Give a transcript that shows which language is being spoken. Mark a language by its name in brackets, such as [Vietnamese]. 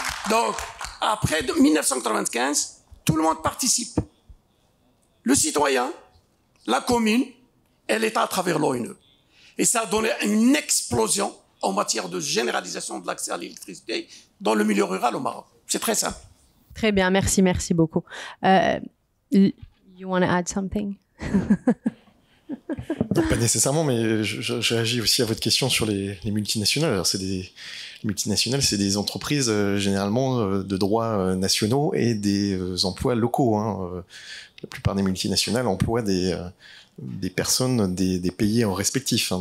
[French] Donc, après 1995, tout le monde participe. Le citoyen, la commune et l'État à travers l'ONE. Et ça a donné une explosion en matière de généralisation de l'accès à l'électricité dans le milieu rural au Maroc. C'est très simple. Très bien, merci beaucoup. [English] You want to add something? [French] Donc, pas nécessairement, mais je réagis aussi à votre question sur les multinationales. Alors, les multinationales, c'est des entreprises généralement de droits nationaux et des emplois locaux. Hein. La plupart des multinationales emploient des personnes des pays respectifs. Hein.